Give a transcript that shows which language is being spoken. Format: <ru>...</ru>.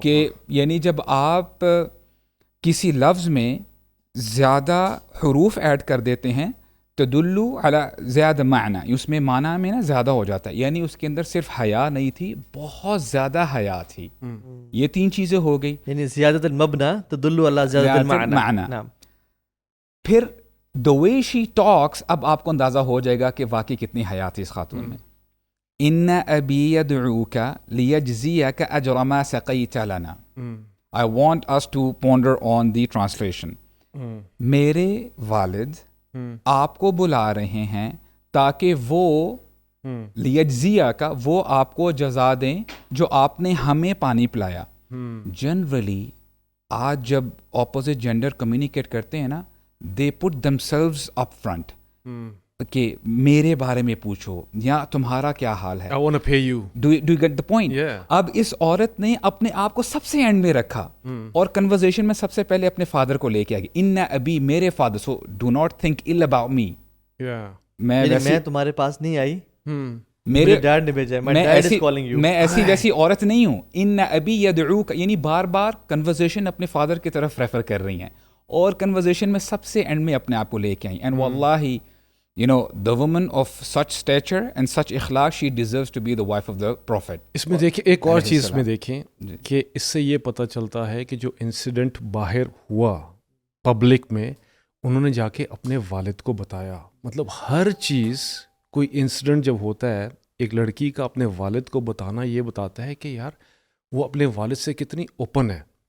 <ur>کہ یعنی جب آپ کسی لفظ میں زیادہ حروف ایڈ کر دیتے ہیں</ur> <ar>تدلو علی زیادہ معنی،</ar> <ur>اس میں معنی میں نا زیادہ ہو جاتا ہے، یعنی اس کے اندر صرف حیا نہیں تھی، بہت زیادہ حیا تھی. یہ تین چیزیں ہو گئی،</ur> <ar>یعنی زیادت المبنى تدل علی زیادت المعنی. معنی.</ar> <ur>پھر</ur> <en>the way she talks،</en> <ur>اب آپ کو اندازہ ہو جائے گا کہ واقعی کتنی حیا تھی اس خاتون میں.</ur> <ar>ان ابی یدعوک لیجزیک اجر ما سقیت لنا.</ar> <en>I want us to ponder on the translation.</en> <ur>میرے والد آپ کو بلا رہے ہیں تاکہ وہ لیجزیہ کا وہ آپ کو جزا دیں جو آپ نے ہمیں پانی پلایا. جنرلی آج جب اپوزٹ جینڈر کمیونیکیٹ کرتے ہیں نا،</ur> <en>they put themselves up front</en> <ur>کہ میرے بارے میں پوچھو یا تمہارا کیا حال ہے.</ur> <en>I want to pay you. Do you get the point? Yeah.</en> <ur>اب اس عورت نے اپنے آپ کو سب سے اینڈ میں رکھا اور کنورزیشن میں سب سے پہلے اپنے فادر کو لے کے آگئی.</ur> <ar>ان ابی</ar> <ur>میرے father,</ur> <en>So do not think ill about me.</en> <ur>میں تمہارے پاس نہیں آئی، میرے ڈیڈ نے بھیجا ہے،</ur> <en>my dad is calling you.</en> <ur>میں ایسی ویسی عورت نہیں ہوں.</ur> <ar>ان ابی یدعوک،</ar> <ur>یعنی بار بار کنورزیشن اپنے فادر کی طرف ریفر کر رہی ہیں اور کنورزیشن میں سب سے اینڈ میں اپنے آپ کو لے کے آئیں.</ur> <en>And واللہ you know the woman of such stature and such اخلاق she deserves to be the wife of the prophet.</en> <ur>اس میں دیکھیں ایک اور چیز میں دیکھیں کہ اس سے یہ پتہ چلتا ہے کہ جو انسیڈنٹ باہر ہوا پبلک میں، انہوں نے جا کے اپنے والد کو بتایا. مطلب ہر چیز، کوئی انسیڈنٹ جب ہوتا ہے، ایک لڑکی کا اپنے والد کو بتانا یہ بتاتا ہے کہ یار وہ اپنے والد سے کتنی اوپن ہے.</ur>